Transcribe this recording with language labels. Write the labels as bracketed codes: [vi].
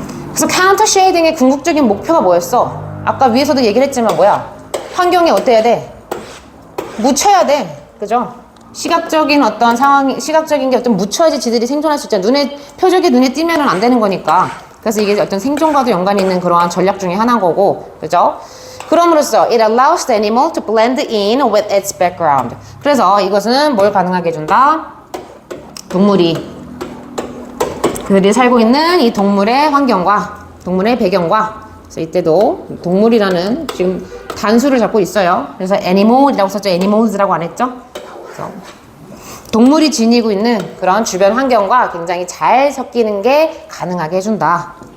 [ko] 그래서 카운터 쉐이딩의 궁극적인 목표가 뭐였어? 아까 위에서도 얘기를 했지만 뭐야? 환경이 어때야 돼? 묻혀야 돼. 그죠? 시각적인 어떤 상황이, 시각적인 게 어떤 묻혀야지 지들이 생존할 수 있잖아. 표적이 눈에 띄면은 안 되는 거니까. 그래서 이게 어떤 생존과도 연관이 있는 그러한 전략 중에 하나인 거고. 그죠? 그럼으로써 [en] it allows the animal to blend in with its background. [ko] 그래서 이것은 뭘 가능하게 해준다? 동물이 그들이 살고 있는 이 동물의 환경과 동물의 배경과 그래서 이때도 동물이라는 지금 단수를 잡고 있어요. 그래서 animal이라고 썼죠. animals라고 안 했죠? 그래서 동물이 지니고 있는 그런 주변 환경과 굉장히 잘 섞이는 게 가능하게 해준다.